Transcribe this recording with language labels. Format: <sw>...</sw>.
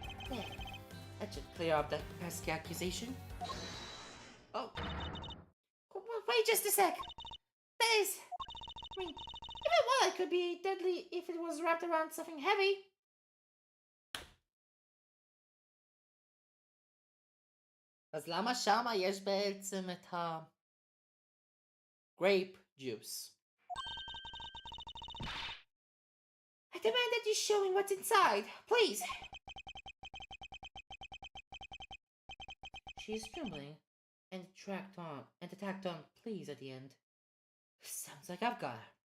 <en>There. That should clear up that pesky accusation. Oh. Wait just a sec. That is... I mean, even a wallet could be deadly if it was wrapped around something heavy.</en> <he>אז למה שמה יש בעצם את</he> <en>grape juice? I demand that you show me what's inside, please. She's trembling and tacked on please at the end. Sounds like I've got her.</en>